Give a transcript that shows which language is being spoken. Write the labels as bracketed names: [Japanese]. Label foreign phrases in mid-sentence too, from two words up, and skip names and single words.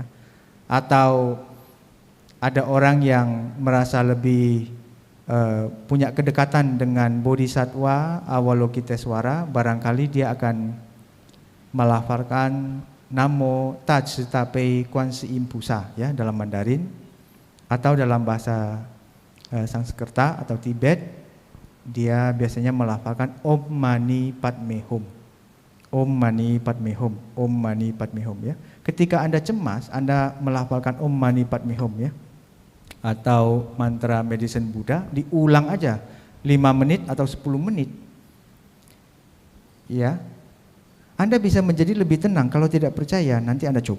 [Indonesian] Atau ada orang yang merasa lebih punya kedekatan dengan Bodhisattva Avalokitesvara, barangkali dia akan melafalkan [Chinese] Namo Tatsitape Kwansi Impusa [Indonesian] ya dalam Mandarin, atau dalam bahasa Sanskerta atau Tibet dia biasanya melafalkan [Sanskrit] Om Mani Padme Hum. Om Mani Padme Hum, Om Mani Padme Hum ya. [Indonesian] Ketika Anda cemas, Anda melafalkan [Sanskrit] Om Mani Padme Hum [Indonesian] ya. Atau mantra [English] medicine Buddha [Indonesian] diulang aja 5 menit atau 10 menit. Ya. Anda bisa menjadi lebih tenang. Kalau tidak percaya, nanti Anda coba.